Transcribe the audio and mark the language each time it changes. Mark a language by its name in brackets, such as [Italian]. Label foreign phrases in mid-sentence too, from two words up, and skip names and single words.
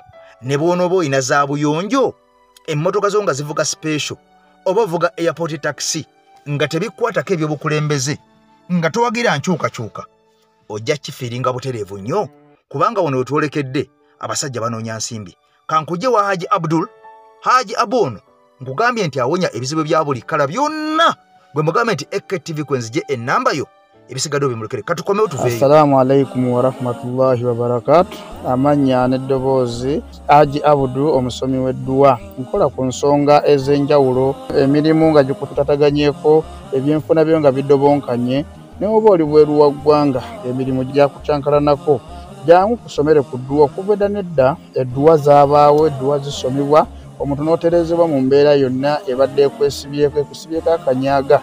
[Ganda] Ne bw'onooba olina za buyonjo emmotoka zo nga zivuga special oba vuga [English] airport taxi [Ganda] nga tebikwatako ebyobukulembeze nga towagira nkyukakyuka, ojja kifiiringa butereevu nnyo kubanga wano wetwolekedde abasajja banoonya nsimbi. Kankujje wa Haji Abdul, Haji Abono nkugambye nti awonya ebizibu bya buli kala byonna. Gwe mugambe nti EKTV kwenzije ennamba yo ebisigadde bimulekere. Katukomewo tuveeyo. [Arabic] السلام عليكم ورحمة الله وبركاته. [Ganda] Amanya n'eddoboozi Haji Abdul omusomi w'edduwa. Nkola ku nsonga ez'enjawulo, emirimu nga gikutataganyeko, ebyenfuna byo nga bidobonkanye, ne oba oli bweru wa ggwanga emirimu gyakucankalanako jangu kusomere ku dduwa okuva nedda edduwa zaabaawo edduwa zisomebwa omuntu n'oterezebwa mu mbeera yonna ebadde ekwesibyeko akanyaaga.